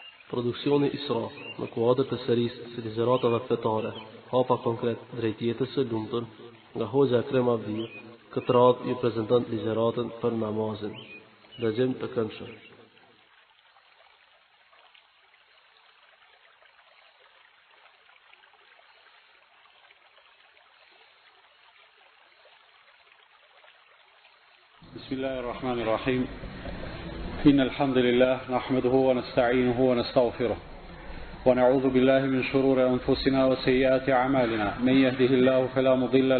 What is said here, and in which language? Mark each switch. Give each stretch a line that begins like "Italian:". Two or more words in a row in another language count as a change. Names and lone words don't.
Albanian: Produksioni Isra, në kuadër të serisë së ligjëratave fetare, hapa konkret drejt jetës së lumtur, nga Hoxha Ekrem Abdiu, këtë radhë ju prezanton ligjëratën për namazin. Dëgjim të këndshëm.
Arabic: بسم الله الرحمن الرحيم إن الحمد لله نحمده ونستعينه ونستغفره ونعوذ بالله من شرور أنفسنا وسيئات أعمالنا من يهده الله فلا مضل